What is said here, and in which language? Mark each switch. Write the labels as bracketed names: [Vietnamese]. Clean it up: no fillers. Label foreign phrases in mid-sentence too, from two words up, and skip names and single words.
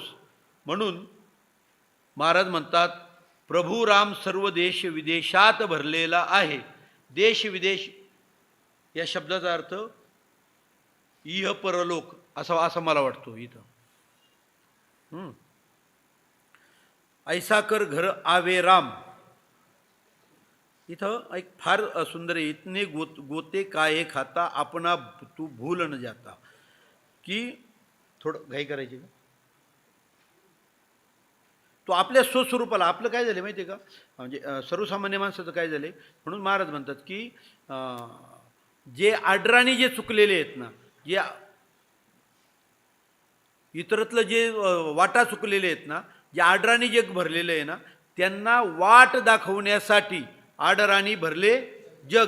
[Marathi] म्हणून महाराज म्हणतात, प्रभू राम सर्व देश विदेशात भरलेला आहे. देश विदेश या शब्दाचा अर्थ इह परलोक असं मला वाटतो इथं. [Hindi] ऐसा कर घर आवे राम. [Marathi] इथं एक फार सुंदर आहे. [Hindi] इतने गोते काये खाता आपणा तू भूल न जाता. [Marathi] की थोडं घाई करायची का, तो आपल्या स्वस्वरूपाला. आपलं काय झालं माहिती आहे का, म्हणजे सर्वसामान्य माणसाचं काय झालं, म्हणून महाराज म्हणतात की जे आडराणी जे चुकलेले आहेत ना, जे इतरतलं जे वाटा चुकलेले आहेत ना, जे आडराणी जे भरलेलं आहे ना, त्यांना वाट दाखवण्यासाठी आडराणी भरले जग.